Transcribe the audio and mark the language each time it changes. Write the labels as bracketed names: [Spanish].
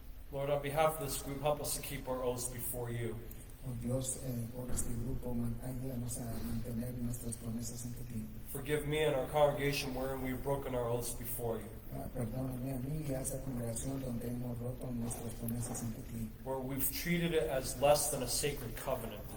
[English] Lord, on behalf of this group, help us to keep our oaths before you. [Spanish] Oh Dios, por este grupo, ayúdanos a mantener nuestras promesas ante ti. [English] Forgive me and our congregation wherein we've broken our oaths before you. [Spanish] Perdóname a mí y a esa congregación donde hemos roto nuestras promesas ante ti. [English] Where we've treated it as less than a sacred covenant.